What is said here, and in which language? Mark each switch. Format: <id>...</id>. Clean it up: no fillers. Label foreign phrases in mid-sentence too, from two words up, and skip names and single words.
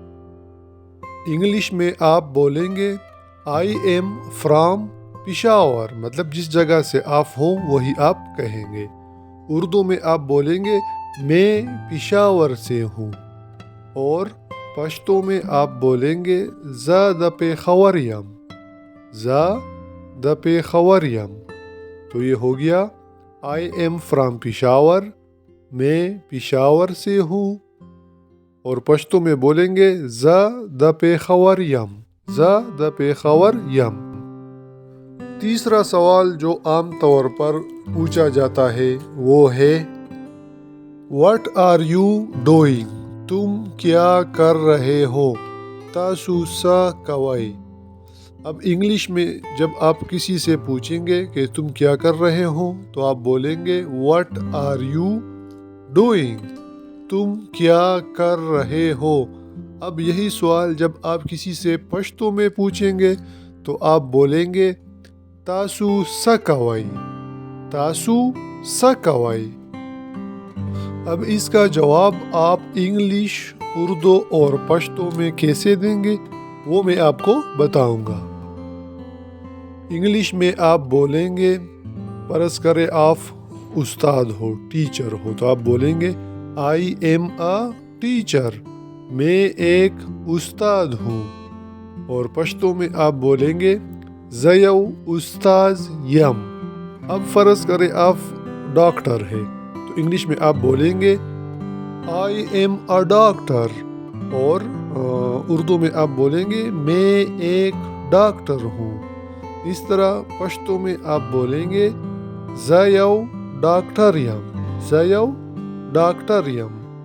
<ur>انگلش میں آپ بولیں گے</ur> <en>I am from Peshawar,</en> <ur>مطلب جس جگہ سے آپ ہوں وہی آپ کہیں گے۔ اردو میں آپ بولیں گے میں پشاور سے ہوں، اور پشتو میں آپ بولیں گے</ur> <ps>زا د پیښور یم، زا د پیښور یم۔</ps> <ur>تو یہ ہو گیا</ur> <en>I am from Peshawar,</en> <ur>میں پشاور سے ہوں، اور پشتو میں بولیں گے</ur> <ps>زا د پیښور یم، زا د پیښور یم۔</ps> <ur>تیسرا سوال جو عام طور پر پوچھا جاتا ہے وہ ہے</ur> <en>What are you doing?</en> <ur>تم کیا کر رہے ہو؟</ur> <ps>تاسو سا کوئی۔</ps> <ur>اب انگلش میں جب آپ کسی سے پوچھیں گے کہ تم کیا کر رہے ہو تو آپ بولیں گے</ur> <en>What are you doing?</en> <ur>تم کیا کر رہے ہو۔ اب یہی سوال جب آپ کسی سے پشتو میں پوچھیں گے تو آپ بولیں گے</ur> <ps>تاسو سا کوئی، تاسو سا کوئی۔</ps> <ur>اب اس کا جواب آپ انگلش، اردو اور پشتو میں کیسے دیں گے وہ میں آپ کو بتاؤں گا۔ انگلش میں آپ بولیں گے فرض کرے آپ استاد ہو، ٹیچر ہو، تو آپ بولیں گے</ur> <en>I am a teacher,</en> <ur>میں ایک استاد ہوں، اور پشتو میں آپ بولیں گے</ur> <ps>زیو استاز یم۔</ps> <ur>اب فرض کرے آپ ڈاکٹر ہے تو انگلش میں آپ بولیں گے</ur> <en>I am a doctor,</en> <ur>اور اردو میں آپ بولیں گے میں ایک ڈاکٹر ہوں۔ اس طرح پشتو میں آپ بولیں گے</ur> <ps>زیو ڈاکٹر یم، زیو ڈاکٹر یم۔</ps>